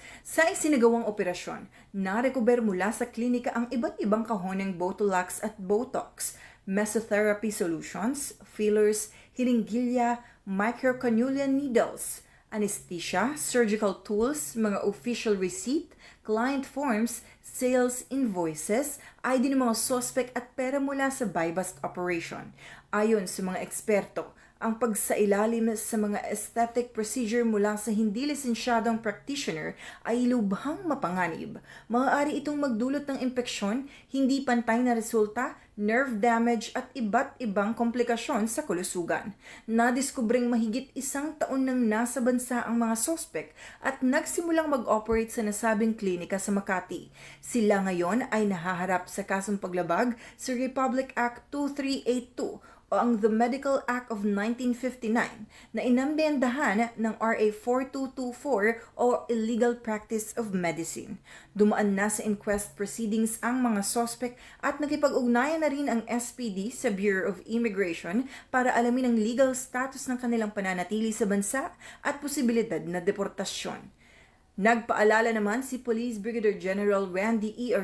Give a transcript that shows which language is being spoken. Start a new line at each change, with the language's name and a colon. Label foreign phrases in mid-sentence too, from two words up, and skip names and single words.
Filipino: Sa isinagawang operasyon, narecover mula sa klinika ang iba't ibang kahon ng Botulax at Botox,
English: mesotherapy solutions,
Filipino: fillers, hiringgilya,
English: microcannula needles,
Filipino: anesthesia,
English: surgical tools,
Filipino: mga
English: official receipt, client forms, sales invoices,
Filipino: ID ng mga suspect at pera mula sa
English: buy-bust operation.
Filipino: Ayon sa mga eksperto, Ang pagsailalim sa mga
English: aesthetic procedure
Filipino: mula sa hindi lisensyadong practitioner ay lubhang mapanganib. Maaari itong magdulot ng impeksyon, hindi pantay na resulta,
English: nerve damage
Filipino: at iba't ibang komplikasyon sa kalusugan. Nadiskubring mahigit 1 taon nang nasa bansa ang mga sospek at nagsimulang mag-operate sa nasabing klinika sa Makati. Sila ngayon ay nahaharap sa kasong paglabag sa Republic Act 2382 o ang The Medical Act of 1959 na inambiendahan ng RA 4224 o Illegal Practice of Medicine. Dumaan na sa
English: inquest proceedings
Filipino: ang mga sospek at nakipag-ugnayan na rin ang SPD sa Bureau of Immigration para alamin ang
English: legal status
Filipino: ng kanilang pananatili sa bansa at posibilidad na deportasyon. Nagpaalala naman si Police Brigadier General Randy E.